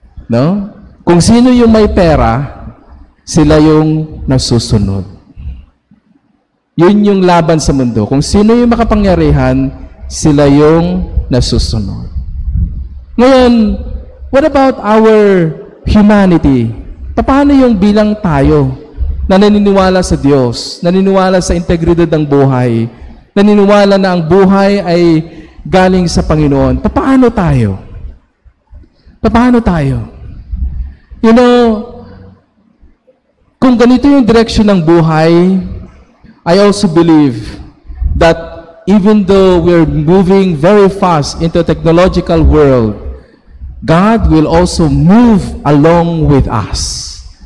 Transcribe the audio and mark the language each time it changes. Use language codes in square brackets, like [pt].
[tl] No? Kung sino yung may pera, sila yung nasusunod. Yun yung laban sa mundo. Kung sino yung makapangyarihan, sila yung nasusunod. [en] Ngayon, what about our humanity? [tl] Paano yung bilang tayo na naniniwala sa Diyos, naniniwala sa integridad ng buhay, naniniwala na ang buhay ay galing sa Panginoon? Paano tayo? Paano tayo? [en] You know, [tl] kung ganito yung direksyon ng buhay, [en] I also believe that even though we're moving very fast into a technological world, God will also move along with us.